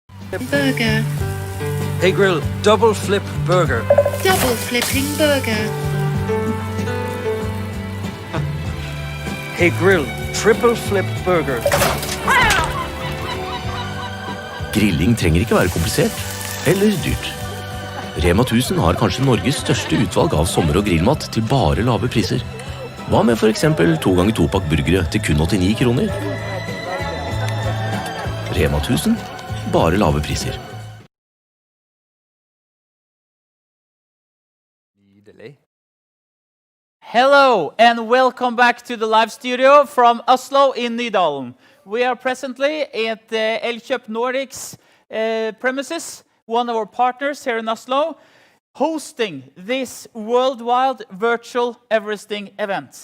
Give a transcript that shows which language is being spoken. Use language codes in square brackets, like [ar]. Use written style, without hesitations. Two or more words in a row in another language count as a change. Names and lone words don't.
[en] Burger. Hey Grill, double flip burger. Double flipping burger. Hey Grill, triple flip burger. [no] Grilling trenger ikke være komplisert eller dyrt. Rema 1000 har kanskje Norges største utvalg av sommer- og grillmat til bare lave priser. Hva med for eksempel 2x2-pakk burgere til kun 89 kroner? Rema 1000, bare lave priser. [en] Hello and welcome back to the live studio from Oslo in Nydalen. We are presently at Elkjøp Nordics premises, one of our partners here in Oslo, hosting this worldwide virtual Everesting event.